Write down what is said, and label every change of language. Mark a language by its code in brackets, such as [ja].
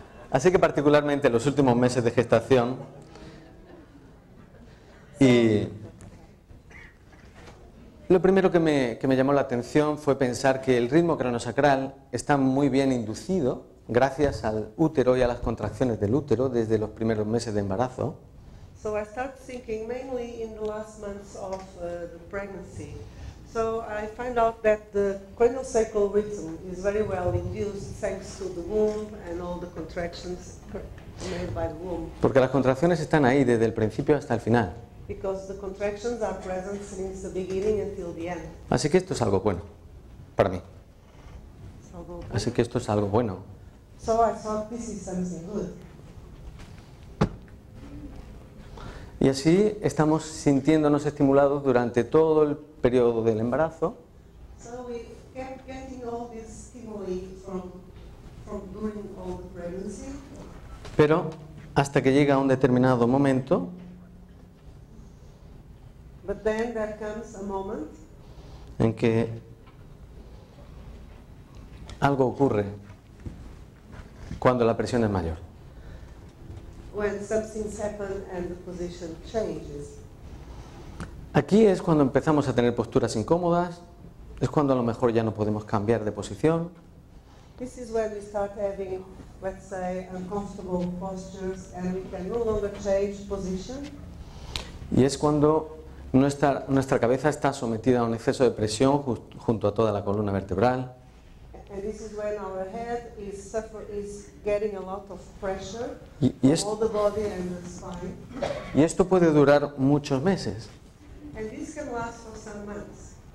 [es] Así que particularmente en los últimos meses de gestación, y lo primero que me llamó la atención fue pensar que el ritmo craneosacral está muy bien inducido gracias al útero y a las contracciones del útero desde los primeros meses de embarazo. [en] So I started thinking mainly in the last months of the pregnancy. So I find out that the craniosacral rhythm is very well induced thanks to the womb and all the contractions made by the womb. [es] Porque las contracciones están ahí desde el principio hasta el final. [en] Because the contractions are present since the beginning until the end. [es] Así que esto es algo bueno para mí. [en] So, [es] Así que esto es algo bueno. [en] so I thought this is something good. [es] Y así estamos sintiéndonos estimulados durante todo el periodo del embarazo. [en] So we kept getting all this stimuli from during all the pregnancy. [es] Pero hasta que llega un determinado momento [en] But then there comes a moment [es] en que algo ocurre cuando la presión es mayor. [en] when something's happened and the position changes. [es] Aquí es cuando empezamos a tener posturas incómodas, es cuando a lo mejor ya no podemos cambiar de posición. [en] This is when we start having, let's say, uncomfortable postures and we can no longer change position. [es] Y es cuando nuestra cabeza está sometida a un exceso de presión junto a toda la columna vertebral. [en] And this is when our head is getting a lot of pressure [es] Y [en] on all the body and the spine. [es] esto puede durar muchos meses. [en] And this can last for some months.